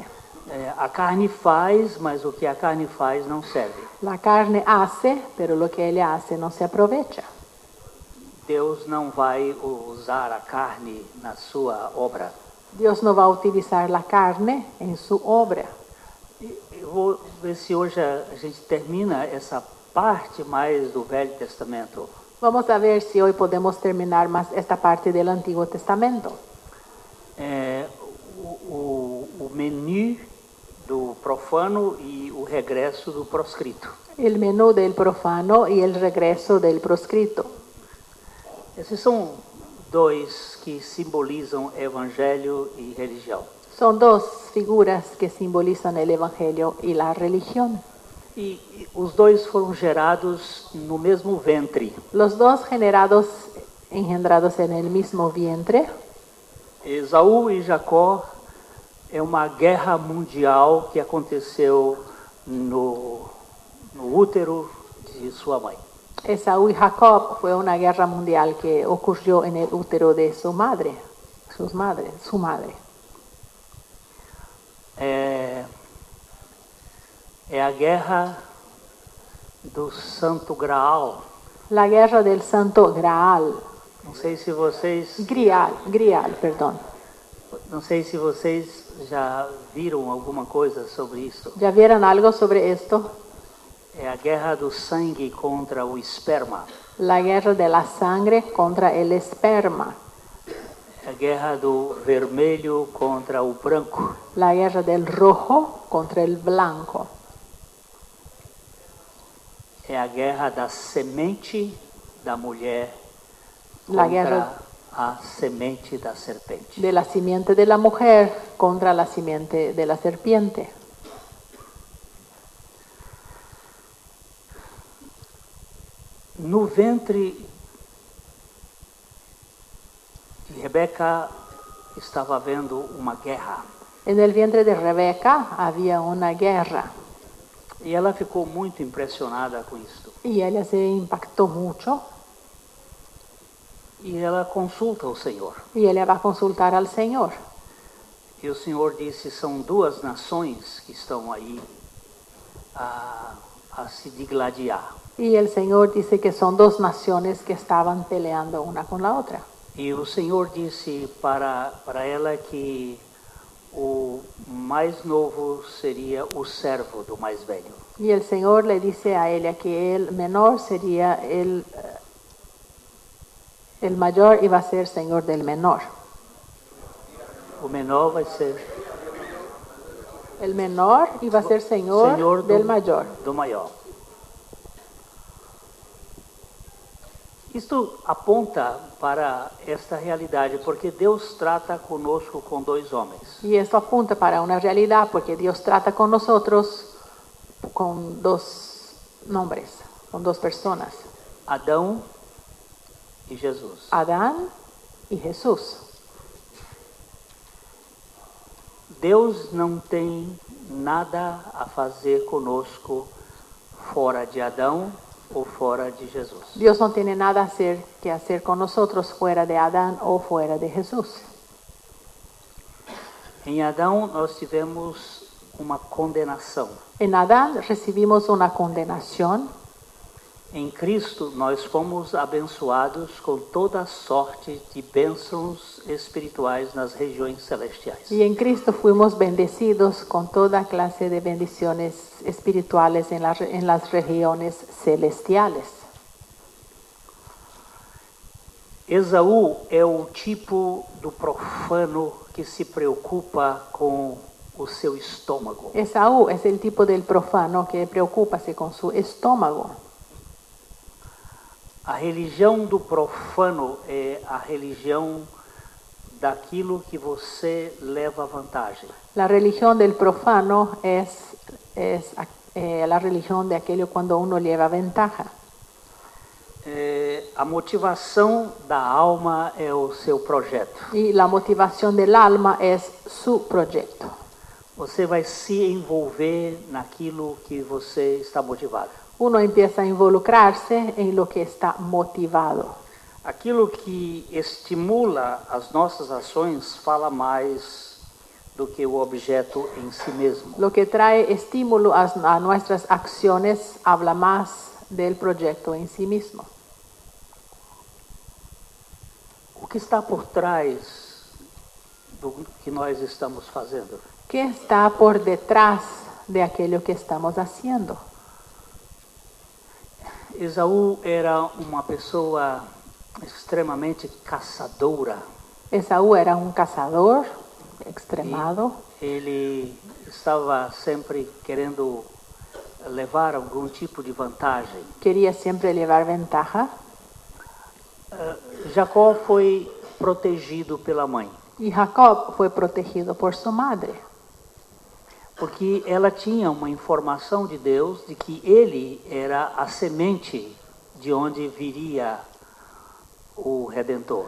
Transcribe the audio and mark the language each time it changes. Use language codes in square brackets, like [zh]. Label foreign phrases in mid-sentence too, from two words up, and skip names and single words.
[pt] A carne faz, mas o que a carne faz não serve. [es] La carne hace, pero lo que ella hace no se aprovecha. [pt] Deus não vai usar a carne na sua obra. [es] Dios no va a utilizar la carne en su obra. [pt] Eu vou ver se hoje a gente termina essa parte mais do Velho Testamento. [es] Vamos a ver si hoy podemos terminar más esta parte del Antiguo Testamento. [pt] O menu do profano e o regresso do proscrito. [es] El menú del profano y el regreso del proscrito. [pt] Esses são dois que simbolizam evangelho e religião. [es] Son dos figuras que simbolizan el evangelio y la religión. [pt] E os dois foram gerados no mesmo ventre. [es] Los dos engendrados en el mismo vientre. [pt] Esaú e Jacó é uma guerra mundial que aconteceu no útero de sua mãe. [es] Esaú y Jacob fue una guerra mundial que ocurrió en el útero de su madre. [pt] É a guerra do Santo Graal. [es] La guerra del Santo Graal. [pt] Não sei se vocês... Grial, perdão. Não sei se vocês já viram alguma coisa sobre isso. [es] ¿Ya vieron algo sobre esto? [pt] É a guerra do sangue contra o esperma. [es] La guerra de la sangre contra el esperma. [pt] É a guerra do vermelho contra o branco. [es] La guerra del rojo contra el blanco. [pt] É a guerra da semente da mulher [es] La contra guerra [pt] a semente da serpente. [es] de la simiente de la mujer contra la simiente de la serpiente. [pt] No ventre de Rebeca estava havendo uma guerra. [es] En el vientre de Rebeca había una guerra. [pt] E ela ficou muito impressionada com isso. [es] Y ella se impactó mucho. [pt] E ela consulta o Senhor. [es] Y ella va a consultar al Señor. [pt] E o Senhor disse, são duas nações que estão aí a se digladiar. [es] Y el Señor dice que son dos naciones que estaban peleando una con la otra. [pt] E o Senhor disse para ela que o mais novo seria o servo do mais velho. [es] Y el Señor le dice a ella que el menor sería el mayor iba a ser Señor del menor. [pt] O menor vai ser [es] El menor iba a ser Señor del mayor. [pt] do maior. Isto aponta para esta realidade, porque Deus trata conosco com dois homens. [es] Y esto apunta para una realidad porque Dios trata con nosotros con dos nombres, con dos personas. [pt] Adão e Jesus. [es] Adán y Jesús. [pt] Deus não tem nada a fazer conosco fora de Adão ou fora de Jesus. [es] Dios no tiene nada que hacer con nosotros fuera de Adán o fuera de Jesús. [pt] Em Adão nós tivemos uma condenação. [es] En Adán recibimos una condenación. [pt] Em Cristo nós fomos abençoados com toda sorte de bênçãos espirituais nas regiões celestiais. [es] Y en Cristo fuimos bendecidos con toda clase de bendiciones espirituales en las regiones celestiales. [pt] Esaú é o tipo do profano que se preocupa com o seu estômago. [es] Esaú es el tipo del profano que preocupa-se con su estómago. [pt] A religião do profano é a religião daquilo que você leva vantagem. [es] La religión del profano es la religión de aquello cuando uno lleva ventaja. [pt] A motivação da alma é o seu projeto. [es] Y la motivación del alma es su proyecto. [pt] Você vai se envolver naquilo que você está motivado. [es] Uno empieza a involucrarse en lo que está motivado. [pt] Aquilo que estimula as nossas ações fala mais do que o objeto em si mesmo. [es] Lo que trae estímulo a nuestras acciones habla más del proyecto en sí mismo. [pt] O que está por trás do que nós estamos fazendo? [es] ¿Qué está por detrás de aquello que estamos haciendo? [pt] Esaú era uma pessoa extremamente caçadora. [es] Esaú era un cazador extremado. [pt] Ele estava sempre querendo levar algum tipo de vantagem. [es] Quería siempre llevar ventaja. [pt] Jacó foi protegido pela mãe, [es] Y Jacob fue protegido por su madre. [pt] porque ela tinha uma informação de Deus de que ele era a semente de onde viria o Redentor.